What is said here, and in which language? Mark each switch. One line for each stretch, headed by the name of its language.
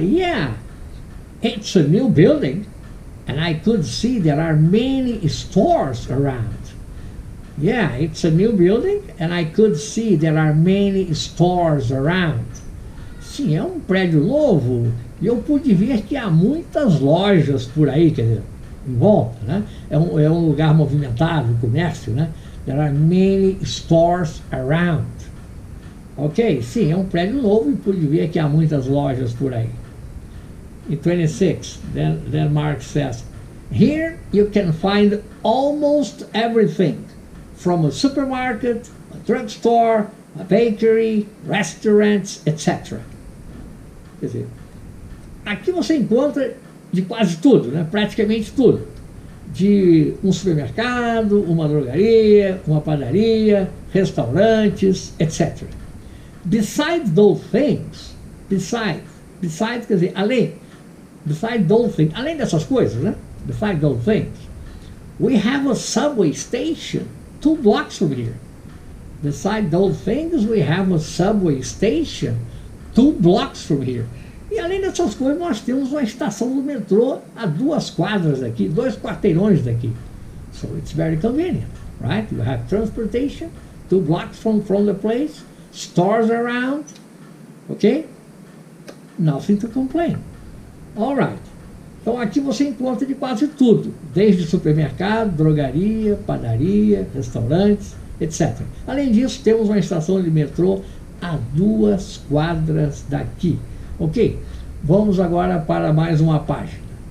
English: Yeah, it's a new building and I could see there are many stores around. Yeah, it's a new building and I could see there are many stores around.
Portuguese: Sim, é um prédio novo e eu pude ver que há muitas lojas por aí, quer dizer, em volta, né? É um lugar movimentado, comércio, né?
English: There are many stores around.
Portuguese: Ok, sim, é um prédio novo e pude ver que há muitas lojas por aí.
English: In 26, then Mark says, here you can find almost everything, from a supermarket, a drugstore, a bakery, restaurants, etc.
Portuguese: Quer dizer, aqui você encontra de quase tudo, né? Praticamente tudo. De um supermercado, uma drogaria, uma padaria, restaurantes, etc.
English: Besides those things, besides
Portuguese: quer dizer, além,
English: besides those things,
Portuguese: além dessas coisas, né?
English: Besides those things, we have a subway station 2 blocks from here. Besides those things, we have a subway station 2 blocks from here.
Portuguese: E além dessas coisas, nós temos uma estação do metrô a 2 quadras daqui, 2 quarteirões daqui.
English: So it's very convenient, right? You have transportation 2 blocks from the place, stores around, okay? Nothing to complain. All right.
Portuguese: Então aqui você encontra de quase tudo, desde supermercado, drogaria, padaria, restaurantes, etc. Além disso, temos uma estação de metrô a 2 quadras daqui. Ok? Vamos agora para mais uma página.